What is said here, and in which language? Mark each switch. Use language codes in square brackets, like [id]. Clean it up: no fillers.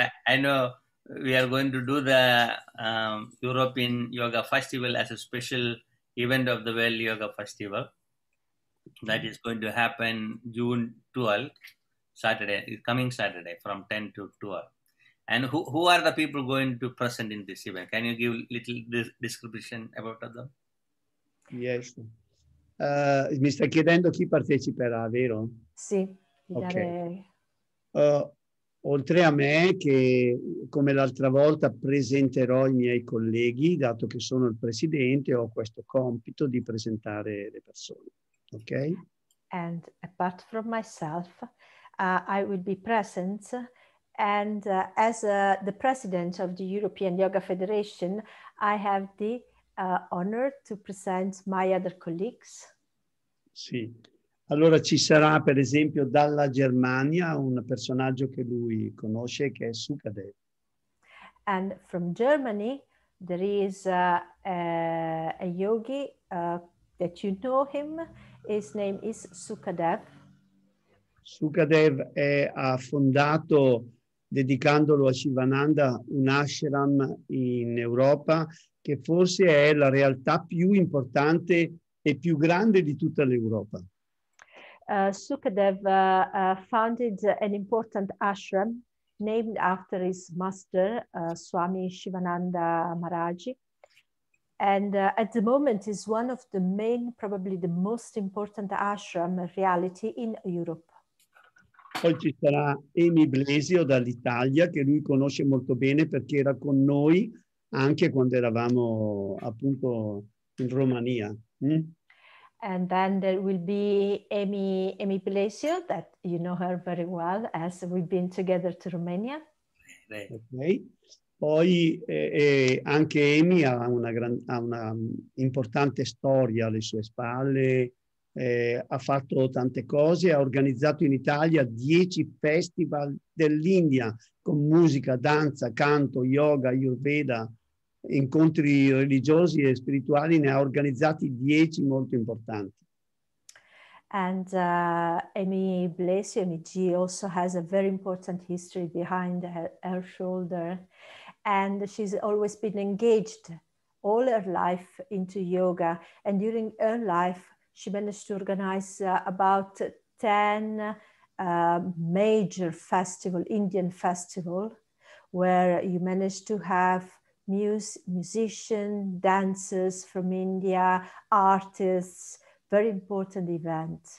[en] I know we are going to do the European Yoga Festival as a special event of the World Yoga Festival. That is going to happen June 12th, Saturday, coming Saturday from 10 to 12. And who are the people going to present in this event? Can you give a little description about them? Yes. [it] Mi stai chiedendo chi parteciperà, vero? Sì, Ok. Oltre a me, che come l'altra volta presenterò i miei colleghi, dato che sono il presidente, ho questo compito di presentare le persone. Ok? [en] And apart from myself, I will be present. And as the president of the European Yoga Federation, I have the honor to present my other colleagues. [it] Sì. Allora ci sarà per esempio dalla Germania un personaggio che lui conosce che è Sukadev. [en] And from Germany there is a yogi that you know him. His name is Sukadev. [it] Sukadev ha fondato, dedicandolo a Shivananda, un ashram in Europa che forse è la realtà più importante e più grande di tutta l'Europa. [en] Sukadev founded an important ashram named after his master, Swami Shivananda Maharaj. And at the moment is one of the main, probably the most important ashram reality in Europe. [it] Poi ci sarà Amy Blesio dall'Italia, che lui conosce molto bene perché era con noi anche quando eravamo appunto in Romania. [en] And then there will be Amy Blesio, that you know her very well, as we've been together to Romania. Okay. [it] Poi anche Amy ha una importante storia alle sue spalle, ha fatto tante cose, ha organizzato in Italia 10 festival dell'India con musica, danza, canto, yoga, ayurveda, incontri religiosi e spirituali, ne ha organizzati 10 molto importanti. [en] And Amy Blesio, Amy G, also has a very important history behind her shoulder. And she's always been engaged all her life into yoga. And during her life, she managed to organize about 10 major festival, Indian festival, where you managed to have musicians, dancers from India, artists, very important event.